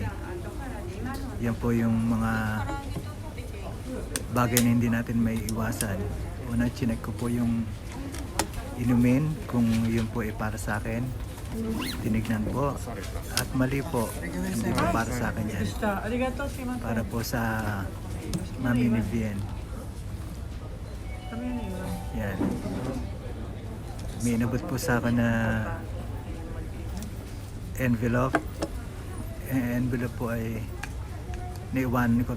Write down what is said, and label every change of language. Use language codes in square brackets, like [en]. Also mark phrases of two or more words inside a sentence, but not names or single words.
[tl] Yan po yung mga bagay na hindi natin may iwasan. Una, chinek ko po yung inumin kung yun po ay para sa akin. Tinignan po. At mali po. Hindi po para sa akin yan. [ja] ありがとうします。 [tl] Para po sa Mami ni Bien. Yan. May inabot po sa akin na envelope. Envelope po ay naiwanan ko.